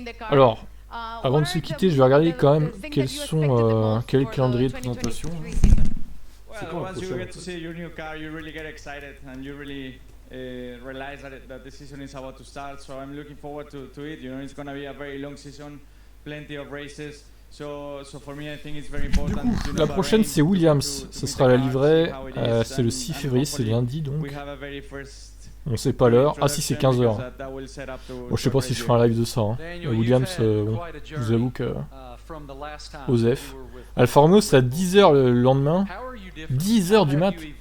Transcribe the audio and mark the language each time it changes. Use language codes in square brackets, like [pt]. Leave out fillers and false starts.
[fr] Alors, avant de se quitter, je vais regarder quand même quel est le calendrier de présentation. [en] Well, once you get to see your new car, you really get excited and you really realize that the season is about to start. So I'm looking forward to it. You know, it's going to be a very long season, plenty of races. So for me, I think it's very important. [fr] Du coup, la prochaine c'est Williams. Ce sera la livrée. C'est le 6 février, c'est lundi donc. On sait pas l'heure. Ah si, c'est 15h. Bon, je sais pas si je ferai un live de ça. Hein. Williams, bon, je vous avoue que... Osef. Alfa Romeo, c'est à 10h le lendemain. 10h du mat.